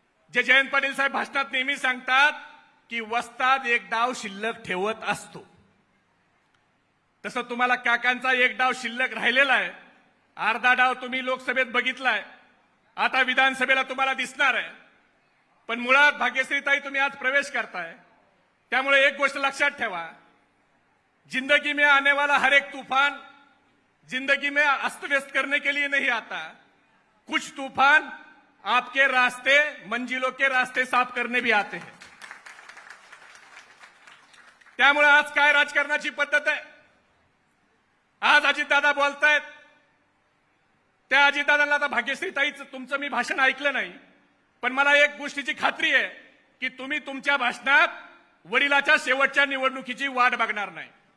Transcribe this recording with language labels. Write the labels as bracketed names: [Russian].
[Marathi] जे जयंत पाटील साहेब भाषणात नेहमी सांगतात की वस्ताद एक डाव शिल्लक ठेवत असतो, तसं तुम्हाला काकांचा एक डाव शिल्लक राहिलेला आहे. अर्धा डाव तुम्ही लोकसभेत बघितलाय, आता विधानसभेला तुम्हाला दिसणार आहे. पण मुळात भाग्यश्रीताई तुम्ही आज प्रवेश करताय, त्यामुळे एक गोष्ट लक्षात ठेवा, [Hindi] जिंदगी में आने वाला हर एक तूफान जिंदगी में अस्त व्यस्त करने के लिए नहीं आता. कुछ तूफान आपके रास्ते, मंजिलों के रास्ते साफ करने भी आते हैं. [Marathi] त्यामुळे आज काय राजकारणाची पद्धत आहे? आज अजितदादा बोलतायत, त्या अजितदादांना आता भाग्यश्रीताईच तुमचं मी भाषण ऐकलं नाही, पण मला एक गोष्टीची खात्री आहे की तुम्ही तुमच्या भाषणात वडिलाच्या शेवटच्या निवडणुकीची वाट बघणार नाही.